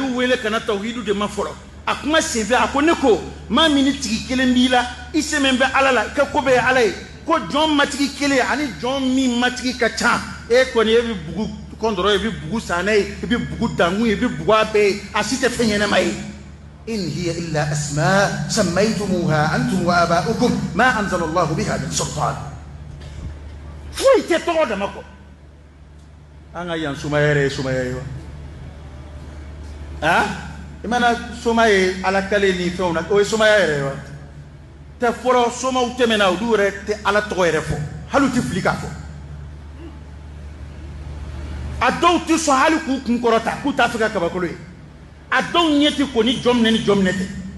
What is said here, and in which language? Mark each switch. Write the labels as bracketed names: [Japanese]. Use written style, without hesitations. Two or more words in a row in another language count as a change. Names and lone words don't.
[Bambara] y'u wele ka na tawhidu de ma fɔlɔ a kuma senfɛ a ko ne ko maa min ni tigi kelen b'i la i sɛmɛ bɛ ala la i ka ko bɛɛ ye ala ye ko jɔn matigi kelen ani jɔn min matigi ka ca e kɔni e bɛ bugu kɔndɔrɔ i bɛ bugu san n'a ye i bɛ bugu dankun ye i bɛ bugu a bɛɛ ye a si tɛ fɛn ɲɛnama ye [Arabic] إن هي إلا أسماء سميتموها أنتم وآباؤكم ما أنزل الله بها من سلطان [Bambara] foyi tɛ tɔgɔ dama kɔ an ka yan sumaya yɛrɛ ye sumaya ye wa i mana soma ye ala kale ni fɛnw na o ye somaya yɛrɛ ye wa tɛ fɔlɔ somaw tɛmɛna olu yɛrɛ tɛ ala tɔgɔ yɛrɛ fɔ hali u tɛ fili k'a fɔ a dɔw tɛ sɔn hali k'u kun kɔrɔta k'u t'a fɛ ka kabakolo ye a dɔw ɲɛ tɛ ko ni jɔn minɛ ni jɔn minɛ tɛ